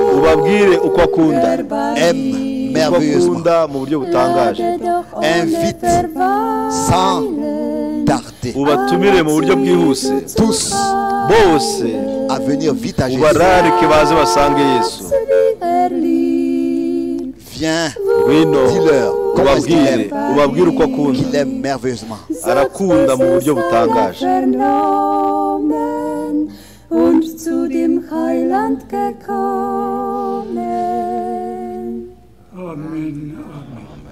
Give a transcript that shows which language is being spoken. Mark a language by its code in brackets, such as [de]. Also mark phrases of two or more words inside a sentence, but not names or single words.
[rw] Ubabwire uko akunda, [fr] aime [rw] uko [fr] merveilleusement. [rw] akunda mu buryo butangaje, [fr] Invite sans tarder. précipiter [rw] ubatumire mu buryo bwihuse [fr] tous [rw] bose [fr] à venir vite à Jésus. [rw] ubararike baze basange Yesu. [fr] Viens, [rw] Ngwino [fr] dis-leur comment est-ce [rw] ubabwire uko akunda, [fr] qu'il aime merveilleusement. [rw] arakunda mu buryo butangaje. [de] Und zu dem Heiland gekommen. Amen, Amen.